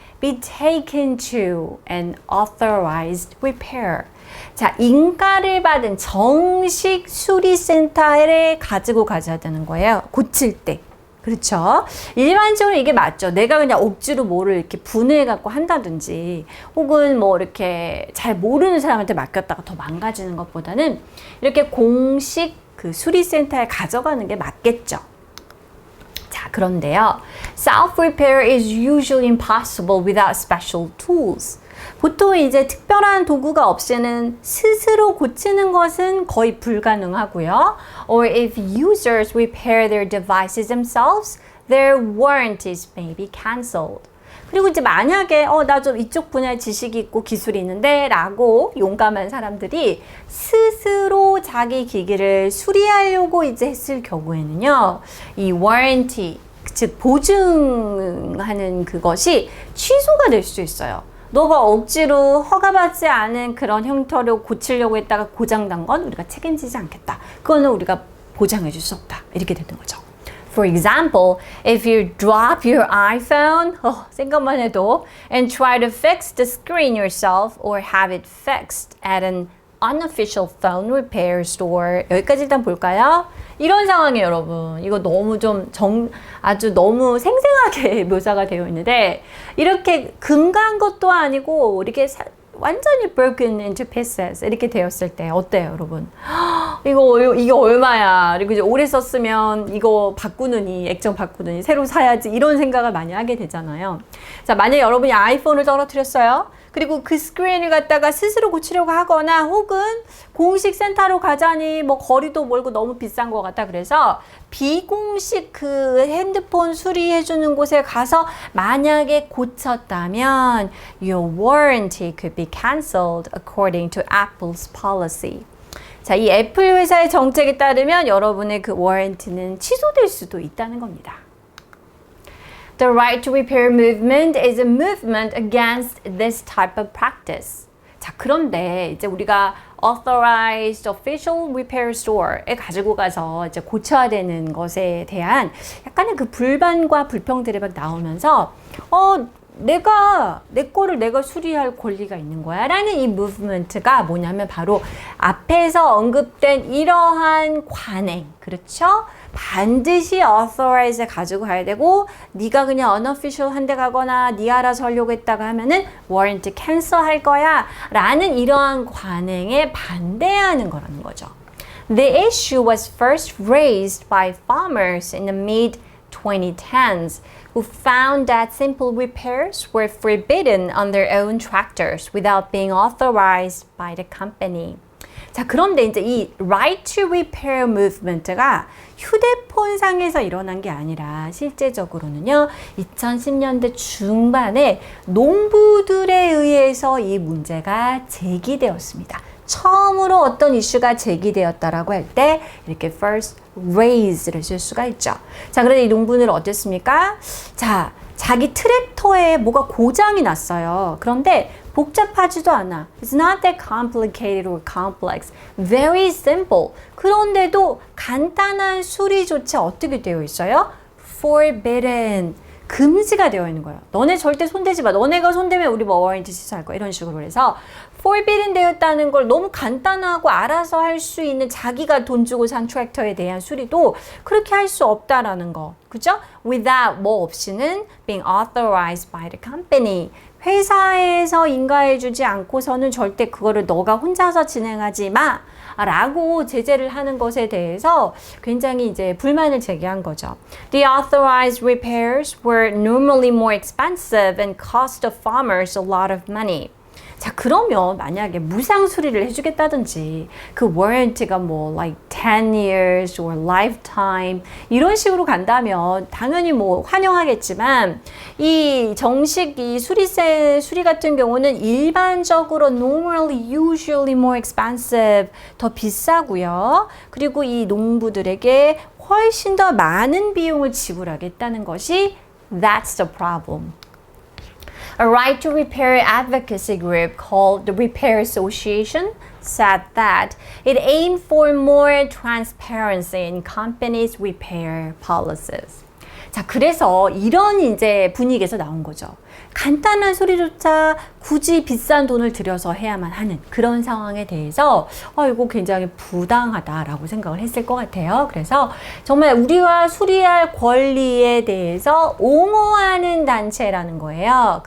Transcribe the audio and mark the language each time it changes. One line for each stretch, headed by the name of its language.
English: Be taken to an authorized repair.
Korean: 자, 인가를 받은 정식 수리센터에 가지고 가져야 되는 거예요. 고칠 때. 그렇죠? 일반적으로 이게 맞죠. 내가 그냥 억지로 뭐를 이렇게 분해해갖고 한다든지 혹은 이렇게 잘 모르는 사람한테 맡겼다가 더 망가지는 것보다는 이렇게 공식 그 수리센터에 가져가는 게 맞겠죠. 자, 그런데요.
English: Self-repair is usually impossible without special tools.
Korean: 보통 이제 특별한 도구가 없이는 스스로 고치는 것은 거의 불가능하고요.
English: Or if users repair their devices themselves, their warranties may be cancelled.
Korean: 그리고 이제 만약에 나 좀 이쪽 분야에 지식이 있고 기술이 있는데 라고 용감한 사람들이 스스로 자기 기기를 수리하려고 이제 했을 경우에는요. 이 warranty, 즉 보증하는 그것이 취소가 될 수 있어요. 너가 억지로 허가받지 않은 그런 형태로 고치려고 했다가 고장난 건 우리가 책임지지 않겠다. 그거는 우리가 보장해 줄 수 없다. 이렇게 되는 거죠.
English: For example, if you drop your iPhone,
Korean: 생각만 해도,
English: and try to fix the screen yourself or have it fixed at an unofficial phone repair store.
Korean: 여기까지 일단 볼까요? 이런 상황이에요, 여러분. 이거 너무 아주 너무 생생하게 묘사가 되어 있는데, 이렇게 금간 것도 아니고, 이렇게 완전히
English: broken into pieces
Korean: 이렇게 되었을 때 어때요, 여러분? 이게 얼마야? 그리고 이제 오래 썼으면 이거 액정 바꾸느니 새로 사야지 이런 생각을 많이 하게 되잖아요. 자, 만약에 여러분이 아이폰을 떨어뜨렸어요. 그리고 그 스크린을 갖다가 스스로 고치려고 하거나 혹은 공식 센터로 가자니 뭐 거리도 멀고 너무 비싼 것 같다. 그래서 비공식 그 핸드폰 수리해주는 곳에 가서 만약에 고쳤다면
English: your warranty could be cancelled according to Apple's policy.
Korean: 자, 이 애플 회사의 정책에 따르면 여러분의 그 워런티는 취소될 수도 있다는 겁니다.
English: The right to repair movement is a movement against this type of practice.
Korean: 자, 그런데 이제 우리가
English: authorized official repair store
Korean: 에 가지고 가서 이제 고쳐야 되는 것에 대한 약간의 그 불만과 불평들이 막 나오면서 내 거를 내가 수리할 권리가 있는 거야 라는 이 무브먼트가 뭐냐면 바로 앞에서 언급된 이러한 관행, 그렇죠? 반드시 authorize에 가지고 가야 되고 네가 그냥 unofficial 한 데 가거나 네 알아서 하려고 했다가 하면은 warranty cancel 할 거야 라는 이러한 관행에 반대하는 거라는 거죠.
English: The issue was first raised by farmers in the mid-2010s who found that simple repairs were forbidden on their own tractors without being authorized by the company.
Korean: 자, 그런데 이제 이 right to repair movement가 휴대폰 상에서 일어난 게 아니라 실제적으로는요, 2010년대 중반에 농부들에 의해서 이 문제가 제기되었습니다. 처음으로 어떤 이슈가 제기되었다라고 할 때 이렇게 first raise를 쓸 수가 있죠. 자, 그런데 이 농부는 어땠습니까? 자, 자기 트랙터에 뭐가 고장이 났어요. 그런데 복잡하지도 않아.
English: It's not that complicated or complex. Very simple.
Korean: 그런데도 간단한 수리조차 어떻게 되어 있어요?
English: Forbidden.
Korean: 금지가 되어 있는 거예요. 너네 절대 손대지 마. 너네가 손대면 우리 뭐 워런티 취소할 거야. 이런 식으로 해서 forbidden 되었다는 걸 너무 간단하고 알아서 할 수 있는 자기가 돈 주고 산 트랙터에 대한 수리도 그렇게 할 수 없다라는 거. 그죠?
English: Without
Korean: 뭐 없이는
English: being authorized by the company.
Korean: 회사에서 인가해주지 않고서는 절대 그거를 너가 혼자서 진행하지 마 라고 제재를 하는 것에 대해서 굉장히 이제 불만을 제기한 거죠.
English: The authorized repairs were normally more expensive and cost the farmers a lot of money.
Korean: 자, 그러면 만약에 무상 수리를 해주겠다든지 그 warranty가 뭐
English: like 10 years or lifetime
Korean: 이런 식으로 간다면 당연히 뭐 환영하겠지만 이 정식 이 수리 같은 경우는 일반적으로
English: normally usually more expensive
Korean: 더 비싸고요. 그리고 이 농부들에게 훨씬 더 많은 비용을 지불하겠다는 것이
English: that's the problem. A right to repair advocacy group called the Repair Association said that it aimed for more transparency in companies' repair policies.
Korean: 자, 그래서 이런 이제 분위기에서 나온 거죠. 간단한 소리조차 굳이 비싼 돈을 들여서 해야만 하는 그런 상황에 대해서 이거 굉장히 부당하다라고 생각을 했을 것 같아요. 그래서 정말 우리와 수리할 권리에 대해서 옹호하는 단체라는 거예요.